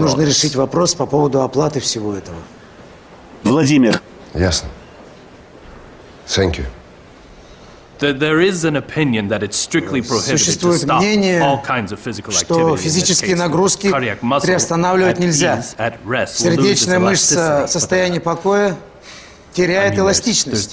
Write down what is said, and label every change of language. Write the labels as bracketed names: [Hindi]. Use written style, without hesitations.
[Russian] нужно решить вопрос по поводу оплаты всего этого. Владимир. Ясно. [English] Thank you. There is an opinion that it's strictly prohibited to stop all kinds of physical activity. [Russian] Существует мнение, что физические нагрузки приостанавливать нельзя. Сердечная мышца в состоянии покоя теряет эластичность.